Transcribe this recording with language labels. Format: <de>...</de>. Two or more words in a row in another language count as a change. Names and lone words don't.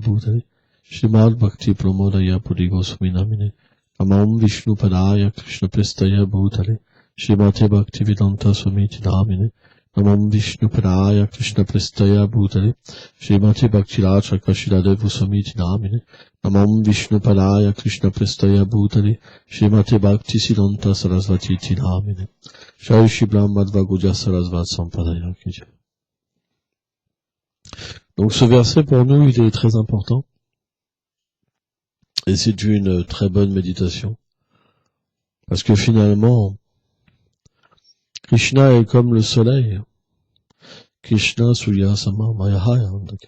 <sa>भूतले श्रीमद् भक्ति प्रमोद पुरी गोस्वामी नामिने नमः विष्णुपादाय कृष्ण प्रेष्ठाय भूतले श्रीमते भक्ति वेदान्त स्वामिन् इति नामिने नमः विष्णुपादाय कृष्ण प्रेष्ठाय भूतले श्रीमते भक्ति रक्षक श्रीधर देव स्वामिन् इति नामिने नमः विष्णुपादाय कृष्ण प्रेष्ठाय भूतले श्रीमते भक्ति सिद्धान्त सरस्वती नामिने जय श्री ब्रह्म माध्व गौडीय सारस्वत सम्प्रदाय की जय.</sa> <fr>Donc ce verset pour nous il est très important et c'est une très bonne méditation parce que finalement Krishna est comme le soleil.</fr> <bn>কৃষ্ণ সূর্য সম মায়া হয় অন্ধকার.</bn>